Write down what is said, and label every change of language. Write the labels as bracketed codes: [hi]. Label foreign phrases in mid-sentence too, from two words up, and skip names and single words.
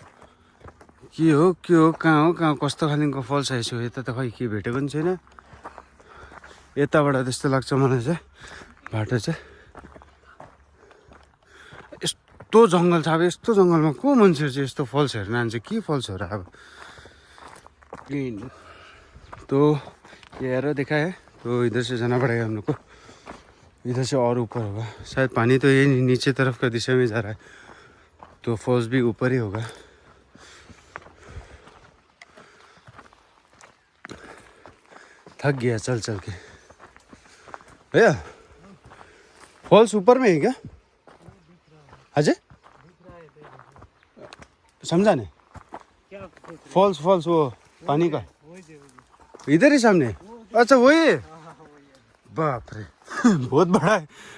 [ne] के हो कहाँ कस्तो खालको फल्स आइसक्यो यता त खै के भेटेको पनि छैन यताबाट त्यस्तो लाग्छ मलाई चाहिँ बाटो चाहिँ यस्तो जङ्गल छ अब यस्तो जङ्गलमा को मान्छेहरू चाहिँ यस्तो फल्स हेर्न जान्छ के फल्सहरू अब [hi] तो ये एरो देखा है तो इधर से जाना पड़ेगा हम लोग को इधर से और ऊपर होगा शायद पानी तो ये नीचे तरफ का दिशा में जा रहा है तो फॉल्स भी ऊपर ही होगा थक गया चल चल के भैया फॉल्स ऊपर में है क्या अजय समझा नहीं फॉल्स वो पानी का इधर ही सामने अच्छा वही बाप रे बहुत बड़ा है